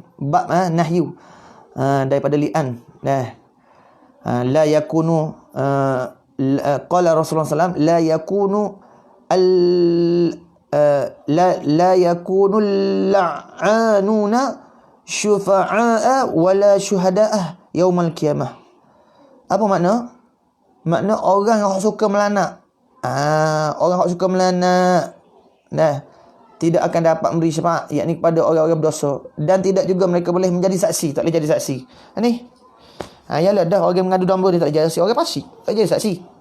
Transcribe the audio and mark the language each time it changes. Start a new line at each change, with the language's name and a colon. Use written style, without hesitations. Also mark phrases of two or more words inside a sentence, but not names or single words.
Arabic: باب نهي daripada li'an. لا يكون قال رسول الله ﷺ لا يكون لا يكون لعانون شفعاء ولا شهداء يوم القيامة.
Malay: Apa makna? Makna orang yang suka melanak. Orang yang suka melanak tidak akan dapat memberi syafaat, yakni kepada orang-orang berdosa, dan tidak juga mereka boleh menjadi saksi, tak boleh jadi saksi. Ni yalah dah orang mengadu domba dia tak jadi saksi, orang pasti tak jadi saksi.